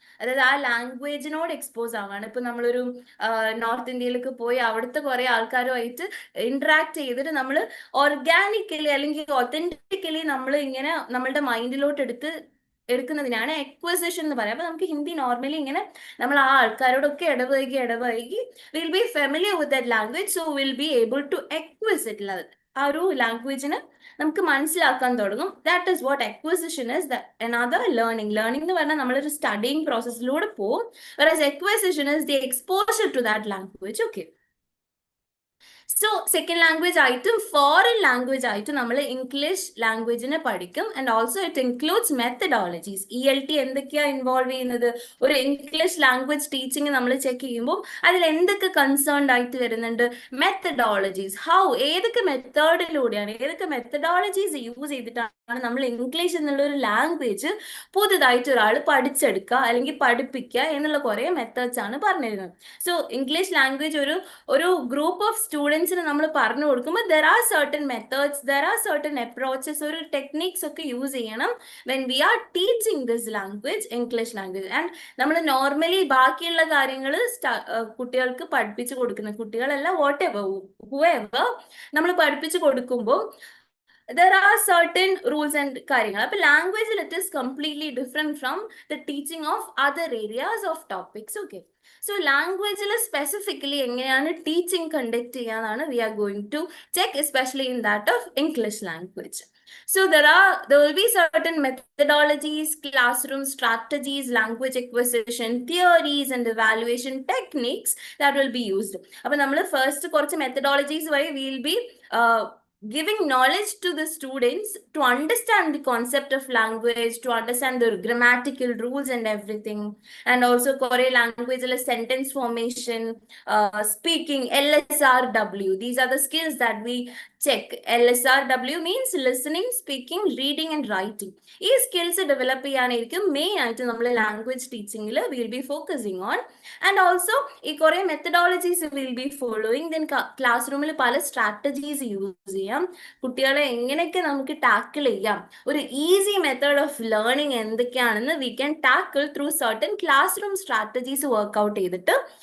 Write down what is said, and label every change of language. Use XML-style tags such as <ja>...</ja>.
<ml>അതായത് ആ ലാംഗ്വേജിനോട് എക്സ്പോസ് ആവാണ്. ഇപ്പൊ നമ്മളൊരു നോർത്ത് ഇന്ത്യയിലേക്ക് പോയി അവിടുത്തെ കുറെ ആൾക്കാരുമായിട്ട് ഇന്ററാക്ട് ചെയ്തിട്ട് നമ്മൾ ഓർഗാനിക്കലി അല്ലെങ്കിൽ ഒതന്റിക്കലി നമ്മൾ ഇങ്ങനെ നമ്മളുടെ മൈൻഡിലോട്ട് എടുക്കുന്നതിനാണ് എക്വസിഷൻ എന്ന് പറയാം. അപ്പൊ നമുക്ക് ഹിന്ദി നോർമലി ഇങ്ങനെ നമ്മൾ ആ ആൾക്കാരോടൊക്കെ ഇടപഴകി</ml> <en>will be familiar with that language, so will be able to എക്വിസിറ്റ്</en> <ml>ആ ഒരു ലാംഗ്വേജിന് നമുക്ക് മനസ്സിലാക്കാൻ തുടങ്ങും.</ml> <en>That is what acquisition is.</en> <ml>Another learning എന്ന് പറഞ്ഞാൽ നമ്മളൊരു സ്റ്റഡിങ് പ്രോസസ്സിലൂടെ പോകും.</ml> <en>whereas acquisition is the exposure to that language. Okay.</en> <ml>So second language ആയിട്ടും ഫോറിൻ ലാംഗ്വേജ് ആയിട്ടും നമ്മൾ ഇംഗ്ലീഷ് ലാംഗ്വേജിനെ പഠിക്കും.</ml> <en>And also it includes methodologies.</en> <ml>ELT എന്തൊക്കെയാ ഇൻവോൾവ് ചെയ്യുന്നത്? ഒരു ഇംഗ്ലീഷ് ലാംഗ്വേജ് ടീച്ചിങ് നമ്മൾ ചെക്ക് ചെയ്യുമ്പോൾ അതിൽ എന്തൊക്കെ കൺസേൺഡ് ആയിട്ട് വരുന്നുണ്ട്? മെത്തഡോളജീസ്. ഏതൊക്കെ മെത്തേഡിലൂടെയാണ്, ഏതൊക്കെ മെത്തഡോളജീസ് യൂസ് ചെയ്തിട്ടാണ് നമ്മൾ ഇംഗ്ലീഷ് എന്നുള്ള ഒരു ലാംഗ്വേജ് പുതുതായിട്ട് ഒരാൾ പഠിച്ചെടുക്കുക അല്ലെങ്കിൽ പഠിപ്പിക്കുക എന്നുള്ള കുറെ മെത്തേഡ്സ് ആണ് പറഞ്ഞിരുന്നത്. സോ ഇംഗ്ലീഷ് ലാംഗ്വേജ് ഒരു ഗ്രൂപ്പ് ഓഫ് സ്റ്റുഡൻസിന് നമ്മൾ പറഞ്ഞു കൊടുക്കുമ്പോൾ</ml> <en>there are certain methods, there are certain approaches, ഒരു techniques ഒക്കെ use ചെയ്യണം when we are teaching this language, English language.</en> <ml>And നമ്മൾ നോർമലി ബാക്കിയുള്ള കാര്യങ്ങൾ കുട്ടികൾക്ക് പഠിപ്പിച്ചു കൊടുക്കുന്ന കുട്ടികളല്ല, whatever whoever നമ്മൾ പഠിപ്പിച്ചു കൊടുക്കുമ്പോൾ</ml> <en>there are certain rules and</en> <ml>കാര്യങ്ങൾ.</ml> <en>അപ്പൊ ലാംഗ്വേജിൽ it is completely different from the teaching of other areas of topics. Okay.</en> <ml>So ലാംഗ്വേജിൽ സ്പെസിഫിക്കലി എങ്ങനെയാണ് teaching conduct ചെയ്യാന്നാണ്</ml> <en>we are going to check, especially in that of English language. So there will be certain methodologies, classroom strategies, language acquisition theories and evaluation techniques that will be used.</en> <ml>അപ്പൊ നമ്മൾ first കുറച്ച് methodologies വഴി</ml> <en>we will be giving knowledge to the students to understand the concept of language, to understand the grammatical rules and everything, and also Korean language sentence formation, speaking, LSRW. These are the skills that we check. LSRW means listening, speaking, reading and writing.</en> <ml>ഈ skills develop ചെയ്യാനായിരിക്കും main ആയിട്ട് നമ്മൾ language ടീച്ചിങ്ങിൽ</ml> <en>Will be focusing on.</en> <ml>And also ഈ കുറെ methodologies will be following. Then class റൂമിൽ പല strategies use ചെയ്യാം. കുട്ടികളെ എങ്ങനെയൊക്കെ നമുക്ക് ടാക്കിൾ ചെയ്യാം, ഒരു ഈസി മെത്തേഡ് ഓഫ് ലേണിംഗ് എന്തൊക്കെയാണെന്ന്</ml> <en>we can tackle through certain classroom strategies</en> <ml>workout ചെയ്തിട്ട്.</ml>